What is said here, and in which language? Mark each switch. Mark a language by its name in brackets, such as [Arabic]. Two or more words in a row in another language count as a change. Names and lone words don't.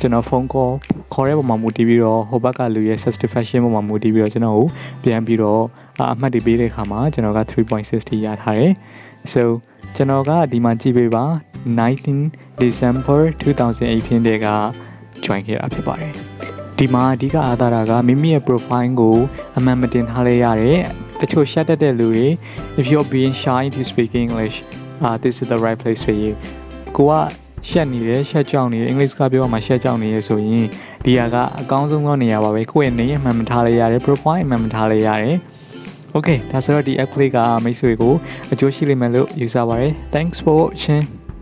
[Burmese] ကျွန်တော် [English] phone call [Burmese] ခေါ်တဲ့ပုံမှာမူတည်ပြီးတော့ဟိုဘက်ကလူရဲ့ satisfaction ပုံမှာမူတည်ပြီးတော့ကျွန်တော်ကိုပြန်ပြီးတော့အမှတ်တွေပေးတဲ့အခါမှာကျွန်တော်က 3.60 ရထား တယ် so ကျွန်တော်ကဒီမှာကြည့်ပေးပါ19 December 2018 တည်းက join ခဲ့တာဖြစ်ပါတယ်ဒီမှာအဓိကအားသာတာကမိ မိရဲ့ profile ကိုအမှန်မတင်ထားလဲရတယ်တချို့ရှက်တတ်တဲ့လူတွေ [English] if you're being shy to speak English this is the right place for you [Burmese] ကိုကရှက်နေတယ်ရှက်ကြောက်နေတယ်အင်္ဂလိပ်စကားပြောမှရှက်ကြောက်နေရဆိုရင်ဒီဟာကအကောင်းဆုံးသောနေရာပါပဲကိုယ့်ရဲ့နေအမှန်မထားလဲရတယ် profile အမှန်မထားလဲရတယ် okay ဒါဆိုတော့ဒီ app လေးကမိတ်ဆွေကိုအကျိုးရှိလိမ့်မယ်လို့ယူဆပါတယ် [English] thanks for watching